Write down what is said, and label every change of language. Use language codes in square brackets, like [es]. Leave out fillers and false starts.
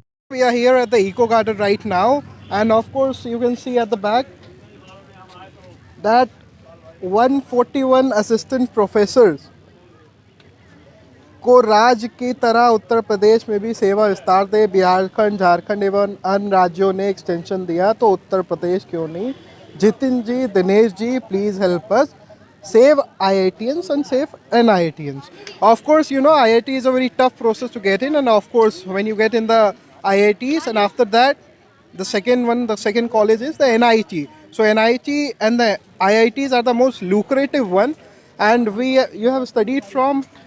[en] we are here at the Eco Garden right now, and of course, you can see at the back that 141 assistant professors [hi] को राज्य की तरह उत्तर प्रदेश में भी सेवा विस्तार दे। बिहार खंड, झारखंड एवं अन्य राज्यों ने एक्सटेंशन दिया, तो उत्तर प्रदेश क्यों नहीं? [en] Jitin ji, Dinesh ji, please help us save IITians and save NIITians. Of course, you know IIT is a very tough process to get in, and of course, when you get in the IITs, and after that, the second college is the NIT. So NIT and the IITs are the most lucrative one, and you have studied from.